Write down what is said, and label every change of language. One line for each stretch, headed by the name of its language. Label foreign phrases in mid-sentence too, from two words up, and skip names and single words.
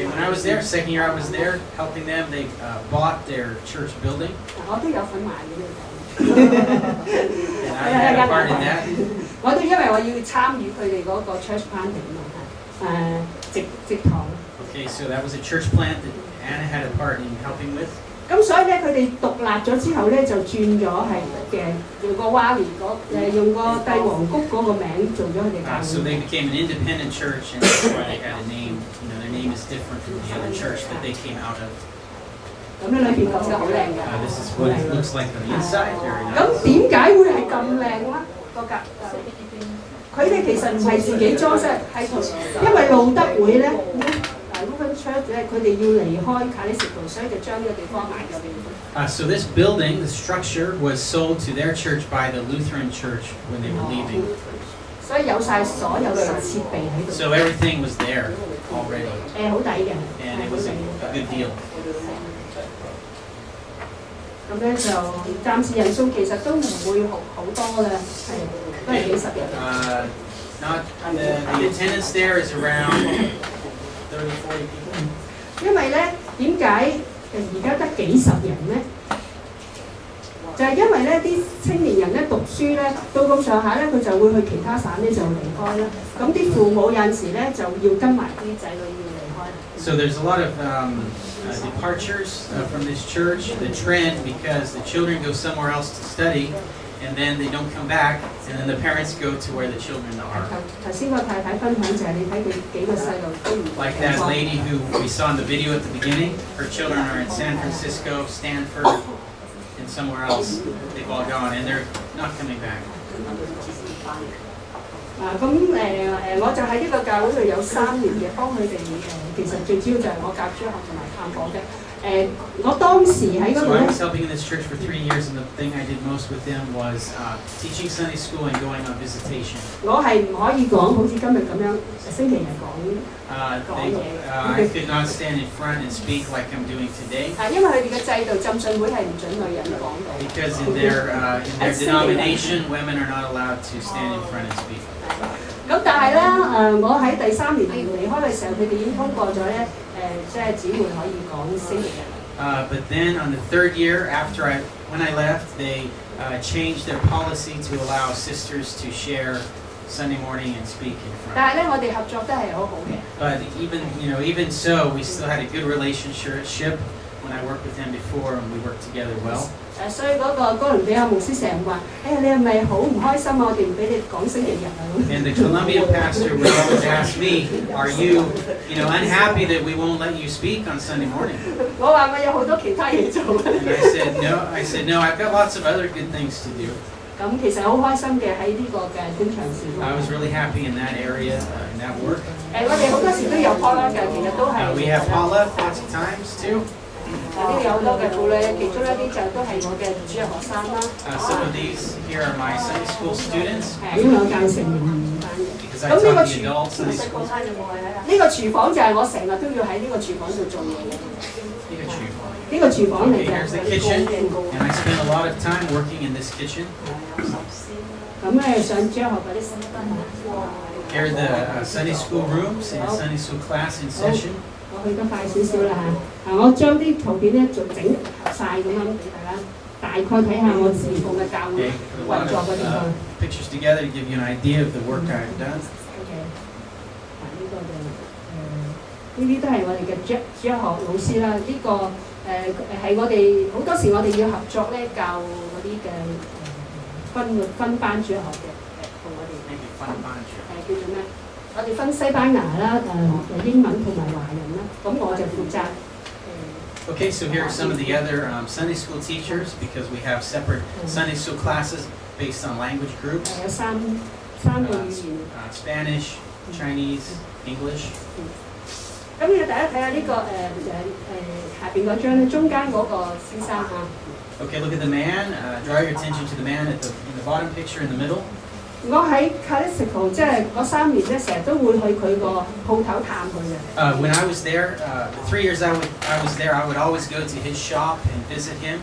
English: Okay, when I was there, second year I was there helping them. They bought their church building.
Cantonese: 我都有份買嘅呢個。
English: And I had a part in that.
Cantonese: 我都因為我要參與佢哋嗰個
English: church planting
Cantonese: 啊，植堂。
English: Okay, so that was a church plant that Anna had a part in helping with.
Cantonese: 咁所以咧，佢哋獨立咗之後咧，就轉咗係用個 Valley 用個帝王谷嗰個名做咗佢哋教會。
English: So they became an independent church, and that's why they had a name. You know, their name is different from the other church that they came out of.
Cantonese: 咁咧裏邊咁就好靚嘅。
English: This is what it looks like on the inside. Very nice.
Cantonese: 咁點解會係咁靚咧？佢哋其實唔係自己裝飾，係因為路德會咧。Lutheran Church 咧，佢哋要離開卡里什圖，所以就將呢個地方賣咗俾佢。
English: So this building, the structure, was sold to their church by the Lutheran Church when they were leaving.
Cantonese: 所以有晒所有嘅設備喺度。
English: So everything was there already.
Cantonese: 好抵嘅。
English: And it was a good deal.
Cantonese: 咁咧就暫時人數其實都唔會好多啦，都係幾十人。
English: Not the attendance there is around 30, 40 people.
Cantonese: 因為咧，點解而家得幾十人咧？就係因為咧啲青年人咧讀書咧，到咁上下咧，佢就會去其他省咧就離開啦。咁啲父母有陣時咧就要跟埋啲仔女要離開。
English: So there's a lot of departures from this church. The trend, because the children go somewhere else to study, and then they don't come back, and then the parents go to where the children are.
Cantonese: 頭先個太太分享就係你睇佢幾個細路都唔
English: Like that lady who we saw in the video at the beginning. Her children are in San Francisco, Stanford, and somewhere else. They've all gone, and they're not coming back.
Cantonese: 我就喺呢個教會度有3年嘅，幫佢哋其實最主要就係我教主學同埋探訪嘅。我當時喺嗰度
English: So I was helping in this church for 3 years, and the thing I did most with them was teaching Sunday school and going on visitation.
Cantonese: 我係唔可以講好似今日咁樣星期日講嘢。
English: I could not stand in front and speak like I'm doing today.
Cantonese: 因為佢哋嘅制度，浸信會係唔準女人講到。
English: Because in their denomination, women are not allowed to stand in front and speak.
Cantonese: 咁但係咧，我喺第3年離開嘅時候，佢哋已經通過咗咧，即係姊妹可以講星期日。
English: But then on the 3rd year, when I left, they changed their policy to allow sisters to share Sunday morning and speak in front.
Cantonese: 但係咧，我哋合作都係好好嘅。
English: But even so, we still had a good relationship when I worked with them before, and we worked together well.
Cantonese: 所以嗰個哥倫比亞牧師成日話：你係咪好唔開心啊？我哋唔俾你講星期日啊咁。
English: And the Colombian pastor would always ask me, "Are you, unhappy that we won't let you speak on Sunday morning?"
Cantonese: 我話我有好多其他嘢做。
English: And I said no. I've got lots of other good things to do.
Cantonese: 咁其實好開心嘅喺呢個嘅官場事工。
English: I was really happy in that area, in that work.
Cantonese: 我哋好多時都有 Paula 嘅，其實都係。
English: We have Paula lots of times too.
Cantonese: 呢度有好多嘅婦女，其中一啲就都係我嘅主日學生啦。
English: Some of these here are my Sunday school students.
Cantonese: 因為我教成年班嘅。
English: Because I taught the adult Sunday school.
Cantonese: 呢個廚房就係我成日都要喺呢個廚房度做嘢嘅。呢個廚房嚟嘅。
English: Here's the kitchen, and I spend a lot of time working in this kitchen.
Cantonese: 咁咧上主日學嗰啲新班。
English: Here are the Sunday school rooms and Sunday school class in session.
Cantonese: 我去得快少少啦嚇，我將啲圖片咧做整晒咁樣俾大家大概睇下我侍奉嘅教會運作嗰啲個。
English: Pictures together to give you an idea of the work I've done.
Cantonese: OK， 呢個就呢啲都係我哋嘅主日學老師啦。呢個係我哋好多時我哋要合作咧教嗰啲嘅分班主日學嘅同我哋。分班主日。叫做咩？我哋分西班牙啦、英文同埋華人啦，咁我就負責。
English: Okay, so here are some of the other Sunday school teachers because we have separate Sunday school classes based on language groups.
Cantonese: 有三個語言。
English: Spanish, Chinese, English.
Cantonese: 咁要大家睇下呢個下邊嗰張咧，中間嗰個先生嚇。
English: Okay, look at the man. Draw your attention to the man in the bottom picture in the middle.
Cantonese: 我喺 Calico 即係嗰3年咧，成日都會去佢個鋪頭探佢嘅。
English: When I was there, the 3 years I was there, I would always go to his shop and visit him.